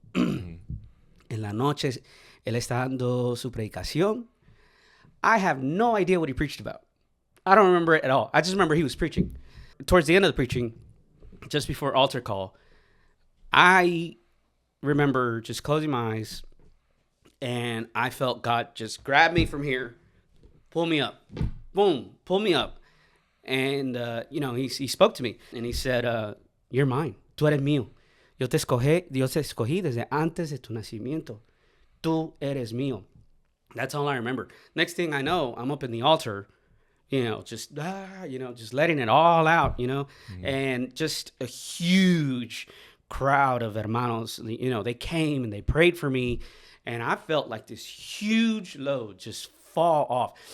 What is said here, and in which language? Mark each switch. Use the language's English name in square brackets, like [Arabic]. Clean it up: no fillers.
[Spanish] En la noche, él está dando su predicación. [English] I have no idea what he preached about. I don't remember it at all. I just remember he was preaching. Towards the end of the preaching, just before altar call, I remember just closing my eyes, and I felt God just grab me from here, pull me up, boom, pull me up. And, he spoke to me, and he said, you're mine, [Spanish] tú eres mío. Dios te escogí desde antes de tu nacimiento. Tú eres mío. [English] That's all I remember. Next thing I know, I'm up in the altar, just letting it all out, and just a huge crowd of hermanos, they came and they prayed for me, and I felt like this huge load just fall off.